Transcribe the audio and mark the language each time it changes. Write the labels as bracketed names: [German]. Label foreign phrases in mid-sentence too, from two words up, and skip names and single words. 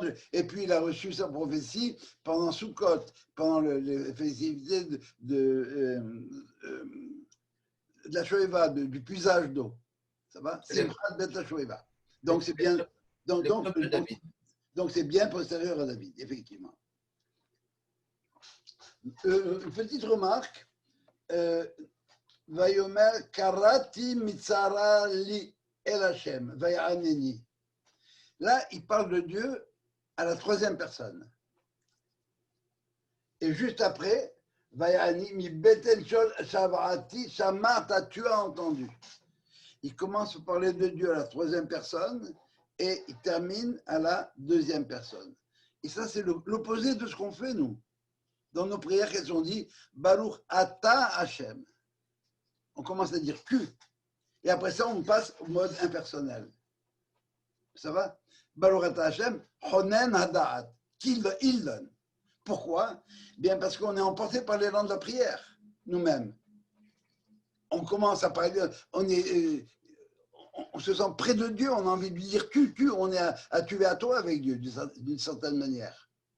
[French] Et puis, il a reçu sa prophétie pendant Sukkot, pendant les festivités de la Shoeva, du puisage d'eau. Ça va? C'est la Shoeva. Donc, c'est bien. Donc, c'est bien postérieur à David, effectivement. Une petite remarque. [Hebrew] ויאמר קראתי מצרה לי אל השם, ויענני. [French] Là, il parle de Dieu à la troisième personne. Et juste après, [Hebrew] ויאני מבטן שאול שועתי שמעת, [French] tu as entendu. Il commence à parler de Dieu à la troisième personne et il termine à la deuxième personne. Et ça, c'est l'opposé de ce qu'on fait, nous. Dans nos prières, qu'elles ont dit [Hebrew] ברוך אתה השם. [French] On commence à dire tu. Et après ça, on passe au mode impersonnel. Ça va? [Hebrew] ברוך אתה השם, חונן הדעת. [French] Il donne. Pourquoi? Bien parce qu'on est emporté par l'élan de la prière, nous-mêmes. On commence à parler, on se sent près de Dieu, on a envie de lui dire tu, on est à tuer à toi avec Dieu, d'une certaine manière.